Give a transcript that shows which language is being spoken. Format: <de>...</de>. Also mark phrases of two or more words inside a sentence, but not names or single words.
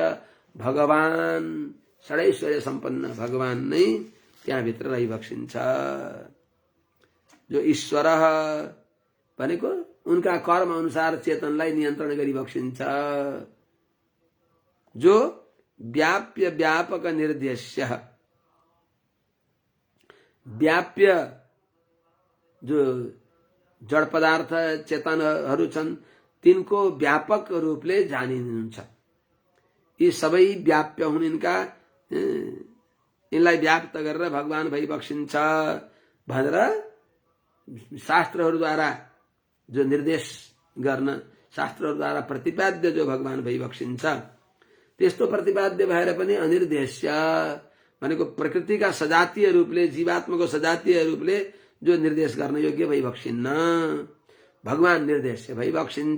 <ne>भगवान षडैश्वर्य सम्पन्न भगवान नै त्यहाँभित्र रहिबक्सिन्छ। जो ईश्वर भनेको उनका कर्म अनुसार चेतनलाई नियन्त्रण गरिबक्सिन्छ, जो व्याप्य व्यापक निर्देश्य, व्याप्य जो जड पदार्थ चेतनहरू छन् तिनको व्यापक रूपले जानिनुहुन्छ। यी सबै व्याप्य हुन्, यिनलाई व्याप्त गरेर भगवान भइबक्सिन्छ भनेर शास्त्रहरूद्वारा जो निर्देश गर्न, शास्त्रहरूद्वारा प्रतिपाद्य जो भगवान भइबक्सिन्छ, त्यस्तो प्रतिपाद्य भएर पनि अनिर्देश्य भनेको प्रकृतिका सजातीय रूपले, जीवात्माको सजातीय रूपले जो निर्देश गर्न योग्य भइबक्सिन्न, भगवान निर्देश्य भइबक्सिन्छ।</ne>